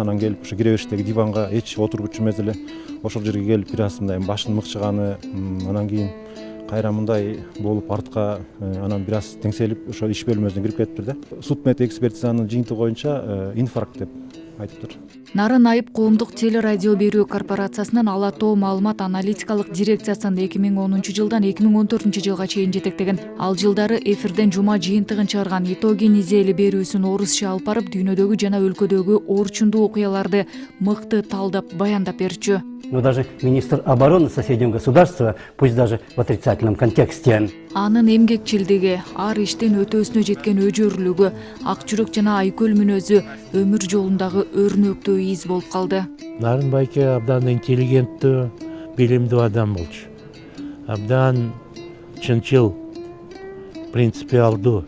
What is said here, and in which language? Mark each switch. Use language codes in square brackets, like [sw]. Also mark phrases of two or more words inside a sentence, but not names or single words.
[ky] Анан келип ошо кире бериштеги диванга эч отургучу эмес эле ошол жерге келип бир аз мындай башын мыкчыганы, анан кийин кайра мындай болуп артка, анан бир аз теңселип ошо иш бөлмөсүнө кирип кетиптир да. Судмед экспертизанын жыйынтыгы боюнча инфаркт деп айтыптыр. Нарын Айып Коомдук телерадио берүү корпорациясынын Ала Тоо маалымат аналитикалык дирекциясын 2010-жылдан 2014-жылга чейин жетектеген. Ал жылдары эфирден жума жыйынтыгын чыгарган итоги недели берүүсүн орусча алып барып, дүйнөдөгү жана өлкөдөгү орчундуу окуяларды мыкты талдап, баяндап берчү. [ru] Но даже министр обороны соседнего государства, пусть даже в отрицательном контексте. [ky] Анын эмгекчилдиги, ар иштин өтөөсүнө жеткен өжөрлүгү, ак жүрөк жана айкөл мүнөзү өмүр жолундагы өрнөктүү из болуп калды. Нарын байке абдан интеллигенттүү, билимдүү адам болчу. Абдан чынчыл, принципиалдуу.